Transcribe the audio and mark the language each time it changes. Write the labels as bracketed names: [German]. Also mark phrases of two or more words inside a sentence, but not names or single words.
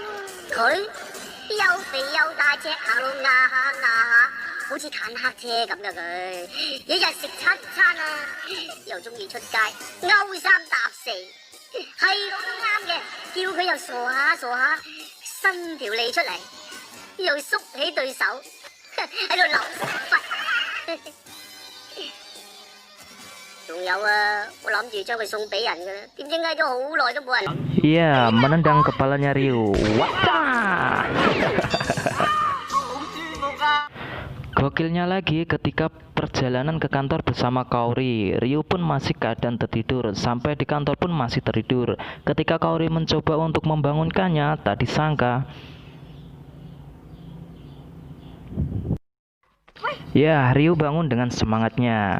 [Cantonese] 佢又肥又大隻，行路壓下壓下，好似坦克車咁噶佢，一日食7餐啊，又中意出街勾三搭四，係咁都啱嘅，叫佢又傻下傻下，伸條脷出嚟，又縮起對手。喺度流忽，仲有啊！我諗住將佢送俾人嘅，點知嗌咗好耐都冇人。 [Indonesian] ya menendang kepalanya Ryu. Wah! Gokilnya lagi ketika perjalanan ke kantor bersama Kaori, Ryu pun masih keadaan tertidur. Sampai di kantor pun masih tertidur. Ketika Kaori mencoba untuk membangunkannya, tak disangka ya, Ryu bangun dengan semangatnya.